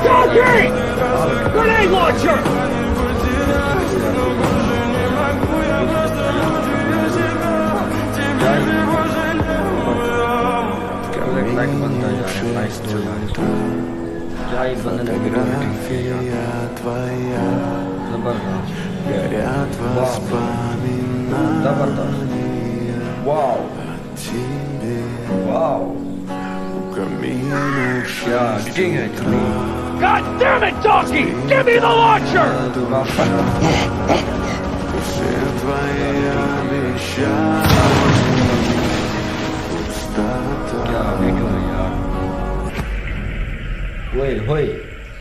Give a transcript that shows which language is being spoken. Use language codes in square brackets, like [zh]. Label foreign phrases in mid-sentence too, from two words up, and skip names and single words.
[en] Grenade! Grenade launcher! [hi] लाइट बंद है यार लाइट तो क्या ही बंद है [ru] Фотография твоя, [hi] जबरदस्त [ru] горят воспоминания वाओ о тебе. वाओ У камина [hi] क्या एडिटिंग है इतनी [en] God damn it, donkey! Give me the launcher! [ru] Все твои обещания, пустота. [hi] क्या वीडियो है यार ओए होए